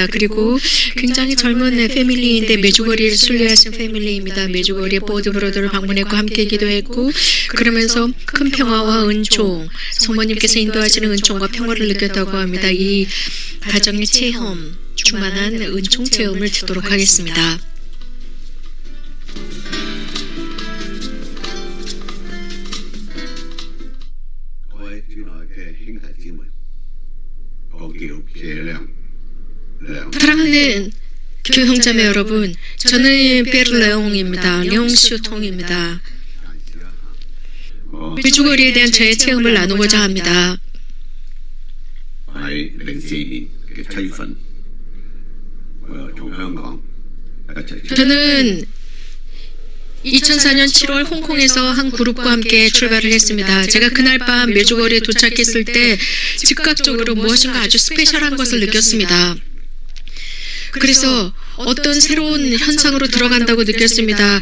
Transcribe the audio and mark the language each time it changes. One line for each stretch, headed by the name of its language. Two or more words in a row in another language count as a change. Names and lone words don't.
Korean: 그리고 굉장히 젊은 패밀리인데 메주거리를 순례하신 패밀리입니다. 메주거리의 보드 브로더를 방문했고 함께 기도했고 그러면서 큰 평화와 은총, 성모님께서 인도하시는 은총과 평화를 느꼈다고 합니다. 이 가정의 체험, 충만한 은총 체험을 듣도록 하겠습니다.
Cantonese: 各位主內嘅兄弟姊妹，我叫謝亮。
Korean: 사랑하는 교형자매 여러분, 저는 베르레옹입니다. 룡슈통입니다. 메주거리에 대한 저의 체험을 나누고자 합니다.
Cantonese: 喺04年嘅7月份，我又從香港一齊
Korean: 저는 2004년 7월 홍콩에서 한 그룹과 함께 출발을 했습니다. 제가 그날 밤 메주거리에 도착했을 때 즉각적으로 무엇인가 아주 스페셜한 것을 느꼈습니다. 그래서 어떤 새로운 현상으로 들어간다고 느꼈습니다.